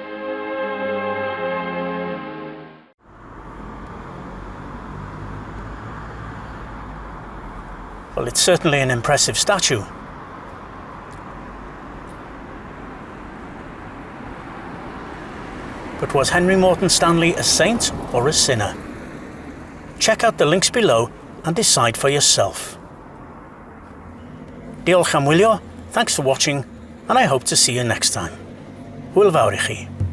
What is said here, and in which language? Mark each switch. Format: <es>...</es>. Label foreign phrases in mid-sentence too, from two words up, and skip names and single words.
<en>Well, it's certainly an impressive statue. But was Henry Morton Stanley a saint or a sinner? Check out the links below and decide for yourself.</en> <cy>Diolch am wylio,</cy> <en>thanks for watching, and I hope to see you next time.</en> <cy>Hwyl fawr i chi.</cy>